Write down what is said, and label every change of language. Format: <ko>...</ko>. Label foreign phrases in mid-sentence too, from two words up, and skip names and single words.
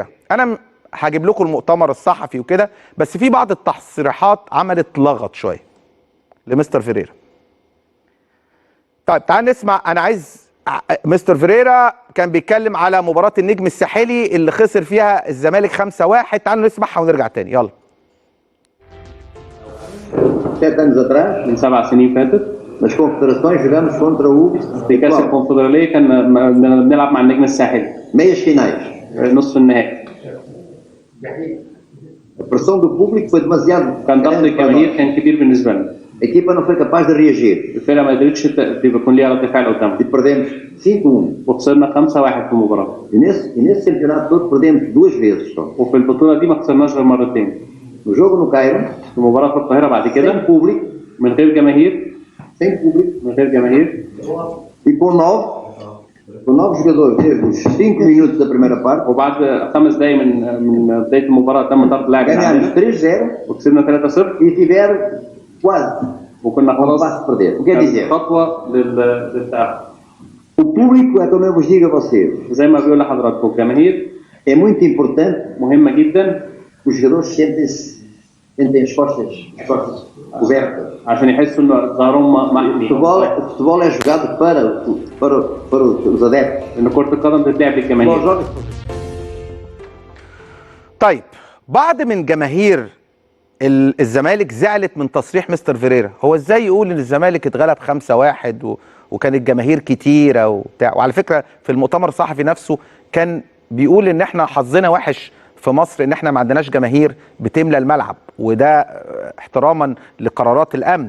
<ar>انا هجيب لكم المؤتمر الصحفي وكده، بس في بعض التصريحات عملت لغط شويه لمستر فيريرا. طيب تعال نسمع. انا عايز مستر فيريرا كان بيتكلم على مباراه النجم الساحلي اللي خسر فيها الزمالك 5-1. تعالوا نسمعها ونرجع تاني، يلا.</ar> <pt>7 anos atrás,</pt> <ar>من 7 سنين فاتت</ar> <pt>nas confederações jogamos contra o</pt> <ar>في كاس</ar> <pt>Futebol.</pt> <ar>الكونفدراليه كنا بنلعب مع النجم الساحلي</ar> <pt>Meias finais.</pt> <ar>نصف النهائي.</ar> <pt>A pressão do público foi demasiado</pt> <ar>كان ضغط</ar> <pt>grande para</pt> <ar>الجماهير</ar> <pt>nós.</pt> <ar>كان كبير بالنسبه لنا.</ar> <pt>A equipa não foi capaz de reagir</pt> <ar>الفرقه ما قدرتش يكون ليها رد فعل قدامها</ar> <pt>e perdemos 5-1.</pt> <ar>وخسرنا 5-1 في المباراه.</ar> <pt>E nesse campeonato todo perdemos 2 vezes só.</pt> <ar>وفي البطوله دي ما خسرناش غير مرتين.</ar> <pt>No jogo no Cairo,</pt> <ar>في مباراه في القاهره بعد</ar> <pt>sem</pt> <ar>كده</ar> <pt>público,</pt> <ar>من غير جماهير</ar> <pt>sem público, e e com 9 jogadores desde os 5 minutos da primeira parte,</pt> <ar>وبعد 5 دقايق من بدايه المباراه تم طرد لاعب</ar> <pt>ganhámos</pt> <ar>عندنا</ar> <pt>3-0</pt> <ar>وكسبنا 3-0</ar> <pt>e tiveram quase</pt> <ar>وكنا</ar> <pt>um</pt> <ar>خلاص</ar> <pt>passo de perder. O que é dizer?</pt> <ar>خطوه للتاهل.</ar> <pt>O público, é como eu vos digo a vocês,</pt> <ar>زي ما بيقول لحضراتكم الجماهير</ar> <pt>é muito importante.</pt> <ar>مهمه جدا</ar> <pt>Os jogadores sentem as costas cobertas.</pt> <ar>عشان يحسوا ان ظهرهم</ar> <pt>O</pt> <ar>محمي.</ar> <pt>futebol é jogado para os adeptos.</pt> <ar>ان كره القدم بتتلعب</ar> <pt>O futebol</pt> <ar>للجماهير.</ar> <pt>joga-se.</pt> <ar>طيب بعض من جماهير الزمالك زعلت من تصريح مستر فيريرا. هو ازاي يقول ان الزمالك اتغلب 5-1 وكانت جماهير كتيره وبتاع؟ وعلى فكره في المؤتمر الصحفي نفسه كان بيقول ان احنا حظنا وحش في مصر ان احنا ما عندناش جماهير بتملى الملعب، وده احتراما لقرارات الامن.</ar>